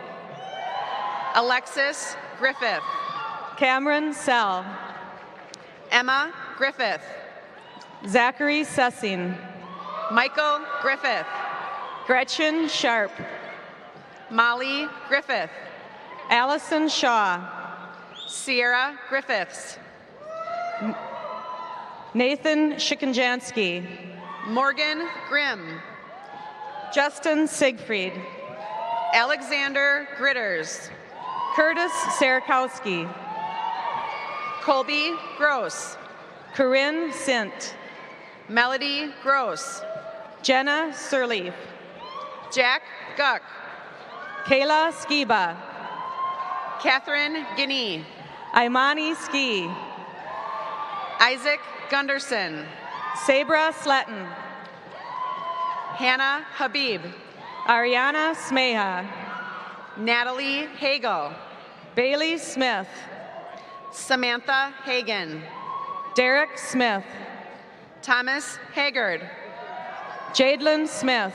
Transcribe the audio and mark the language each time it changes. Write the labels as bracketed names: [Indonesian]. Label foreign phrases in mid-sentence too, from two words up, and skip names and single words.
[English] Alexis Griffith. Cameron Sell. Emma Griffith. Zachary Sussing. Michael Griffith. Gretchen Sharp. Molly Griffith. Allison Shaw. Sierra Griffiths. Nathan Shikonjansky. Morgan Grimm. Justin Siegfried. Alexander Gritters. Curtis Sarakowski. Colby Gross. Corinne Sint. Melody Gross. Jenna Sirleaf. Jack Guck. Kayla Skiba. Catherine Guinea. Imani Ski. Isaac Gunderson. Sabra Sletton. Hannah Habib. Ariana Smeha. Natalie Hagel. Bailey Smith. Samantha Hagan. Derek Smith. Thomas Haggard. Jadelyn Smith.